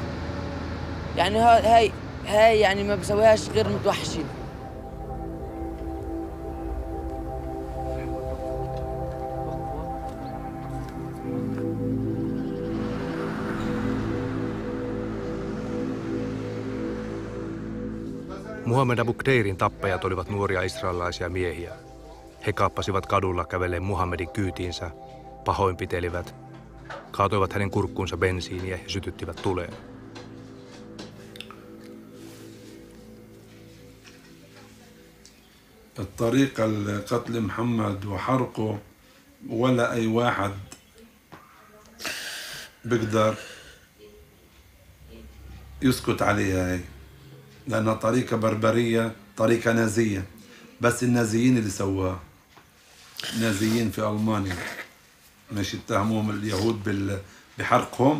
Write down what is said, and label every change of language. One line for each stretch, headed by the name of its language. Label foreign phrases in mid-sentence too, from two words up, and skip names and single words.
Arabic: يعني هاي يعني ما بسويهاش غير متوحشين.
Finnish: Muhammed Abu Kteirin tappajat olivat nuoria israelilaisia miehiä. He kaappasivat kadulla kävellen Muhammedin kyytiinsä, pahoinpitelivät, kaatoivat hänen kurkkuunsa bensiiniä ja sytyttivät tuleen.
Arabic: الطريقة لقتل محمد وحرقه ولا أي واحد بيقدر يسكت عليها هي، لأنها طريقة بربرية، طريقة نازية، بس النازيين اللي سواه نازيين في ألمانيا مش اتهموهم اليهود بحرقهم.